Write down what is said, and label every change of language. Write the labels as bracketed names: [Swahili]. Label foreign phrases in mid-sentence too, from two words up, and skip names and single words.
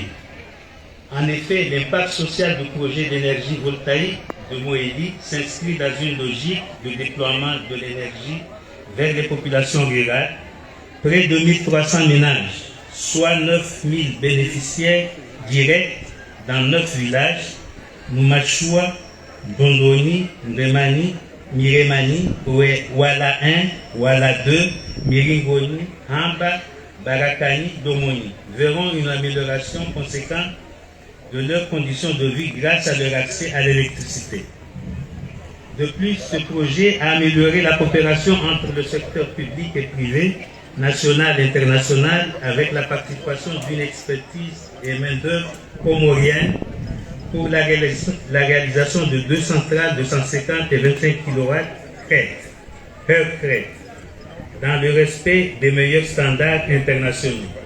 [French] En effet, l'impact social du projet d'énergie voltaïque de Moélie s'inscrit dans une logique de déploiement de l'énergie vers les populations rurales. Près de 1300 ménages, soit 9000 bénéficiaires directs dans 9 villages, Noumachua, Dondoni, Ndemani, Miremani, Wala 1, Wala 2, Miringoni, Hamba, Barakani, Domoni, verront une amélioration conséquente de leurs conditions de vie grâce à leur accès à l'électricité. De plus, ce projet a amélioré la coopération entre le secteur public et privé, national et international, avec la participation d'une expertise et main-d'œuvre comorienne pour la réalisation de 2 centrales de 150 et 25 kW crête, dans le respect des meilleurs standards internationaux.